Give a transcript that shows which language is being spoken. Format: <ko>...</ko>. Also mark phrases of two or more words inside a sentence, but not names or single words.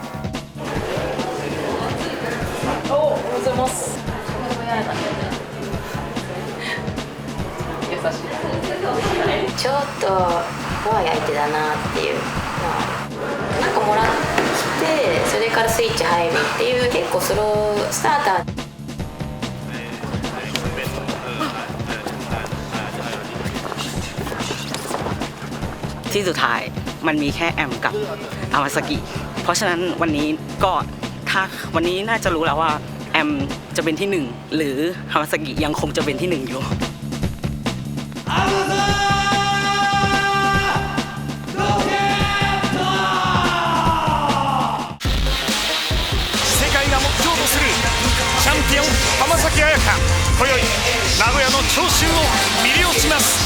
<ja>おはようございます。優しい。ちょっと怖い相手だなっていう、なんかもらってそれからスイッチ入るっていう結構スロースターター。</ja> <th>ที่สุดท้ายมันมีแค่แอมกับอาวาซากิเพราะฉะนั้นวันนี้ก็ถ้าวันนี้น่าจะรู้แล้วว่าแอมจะเป็นที่หนึ่งหรืออาวาซากิยังคงจะเป็นที่หนึ่งอยู่</th> <ja>世界が目標とするチャンピオン浜崎朱加、今宵名古屋の聴衆を魅了します。</ja>